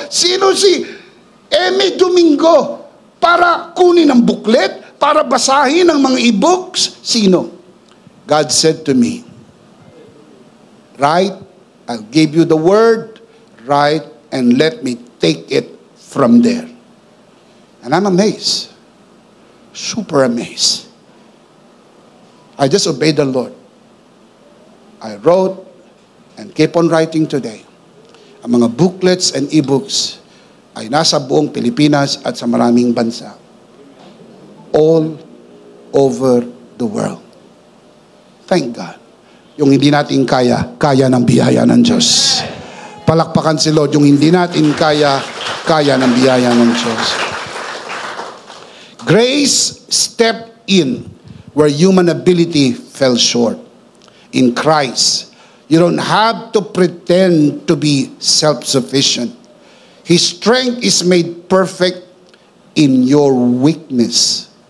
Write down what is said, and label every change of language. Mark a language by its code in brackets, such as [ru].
[tl] Sino si Emmy Domingo para kunin ang booklet, para basahin ang mga e-books? Sino? [en] God said to me, write, I'll give you the word, write, and let me take it from there. And I'm amazed. Super amazed. I just obeyed the Lord. I wrote and keep on writing today. [tl] Ang mga booklets and e-books ay nasa buong Pilipinas at sa maraming bansa. [en] All over the world. Thank God. [tl] Yung hindi natin kaya ng biyaya ng Diyos. Palakpakan si Lord. Yung hindi natin kaya ng biyaya ng Diyos. [en] Grace stepped in where human ability fell short. In Christ, you don't have to pretend to be self-sufficient. His strength is made perfect in your weakness.